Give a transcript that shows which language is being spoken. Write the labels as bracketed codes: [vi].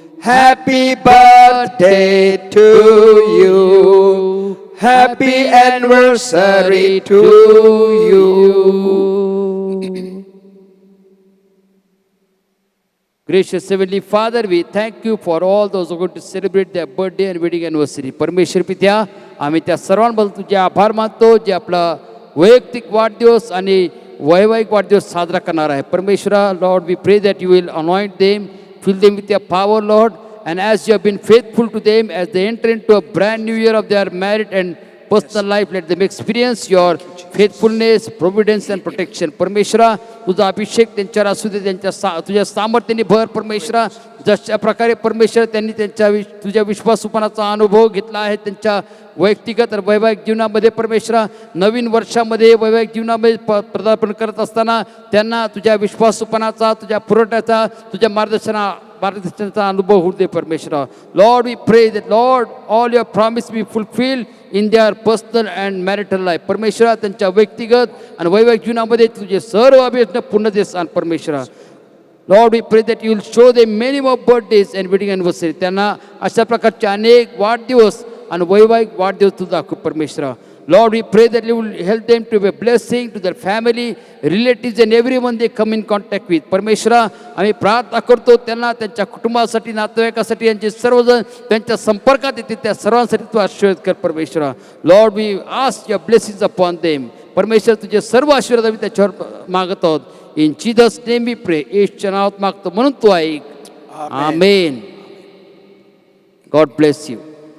[en] Happy birthday to you. Happy anniversary to you. Gracious Heavenly Father, we thank you for all those who are going to celebrate their birthday and wedding anniversary. [mr] परमेश्वर पित्या, आम्ही त्या सर्वांबद्दल तुझे आभार मानतो जे आपला वैयक्तिक वाढदिवस आणि वैवाहिक वाढदिवस साजरा करणार आहे. परमेश्वरा, [en] Lord, we pray that you will anoint them, fill them with your power, Lord, and as you have been faithful to them as they enter into a brand new year of their married and personal life, let them experience your faithfulness, providence and protection. [mr] परमेश्वरा, तुझा अभिषेक त्यांच्यावर असू दे, तुझ्या सामर्थ्याने भर. परमेश्वरा, जशा प्रकारे परमेश्वर त्यांनी तुझ्या विश्वासूपणाचा अनुभव घेतला आहे त्यांच्या वैयक्तिक वैवाहिक जीवनामध्ये, परमेश्वरा, नवीन वर्षामध्ये वैवाहिक जीवनामध्ये पदार्पण करत असताना त्यांना तुझ्या विश्वासूपणाचा, तुझ्या पुरवठ्याचा, तुझ्या मार्गदर्शनाचा अनुभव होऊ दे. परमेश्वरा, [en] Lord, we pray that, Lord, all your promise be fulfilled in their personal and marital life. [mr] परमेश्वरा, त्यांच्या व्यक्तिगत आणि वैवाहिक जीवनामध्ये तुझे सर्व अभियंता पूर्ण देस आण. परमेश्वरा, [en] Lord, we pray that you will show them many more birthdays and wedding anniversary. [mr] त्यांना अशा प्रकारचे अनेक वाढदिवस आणि वैवाहिक वाढदिवस तू दाखव. परमेश्वरा, [en] Lord, we pray that you will help them to be a blessing to their family, relatives and everyone they come in contact with. [mr] परमेश्वरा, आम्ही प्रार्थना करतो त्यांना त्यांच्या कुटुंबासाठी, नातेवाईकासाठी, यांचे सर्वजण त्यांच्या संपर्कात येतील त्या सर्वांसाठी तू आशीर्वाद कर. परमेश्वरा, [en] Lord, we ask your blessings upon them. [mr] परमेश्वर, तुझे सर्व आशीर्वाद आम्ही त्याच्यावर मागत आहोत. [en] In Jesus' name we pray. [mr] येशूच्या नावात मागतो म्हणून तू ऐक. [en] Amen. God bless you.